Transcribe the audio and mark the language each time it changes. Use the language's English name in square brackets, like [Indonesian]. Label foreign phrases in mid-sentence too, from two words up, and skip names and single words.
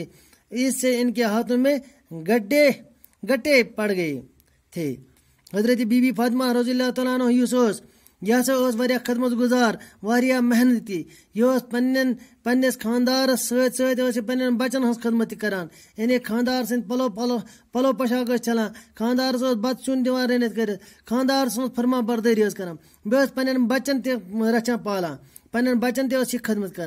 [Urdu] اس سے ان کے ہاتھوں میں گٹے پڑ گئے تھے. [Kashmiri] حضرت بی بی فاطمہ [Arabic] رضی اللہ تعالیٰ عنہ [Kashmiri] یہ ہسا واریاہ خدمت گزار, واریاہ محنتی. یہ پننس خاندارس ست پنن بچن ہز خدمت کران. یعنی خاندار سند پلو پوشاک چھلان, خاندارس بت سیُن دِوان رٔنِتھ کٔرِتھ, خاندار سٕنٛز فرما بردٲری کران. بیٚیہِ پننٮ۪ن بچن تہِ رچھان پالان, پننٮ۪ن بچن تہِ یہِ خدمت کران.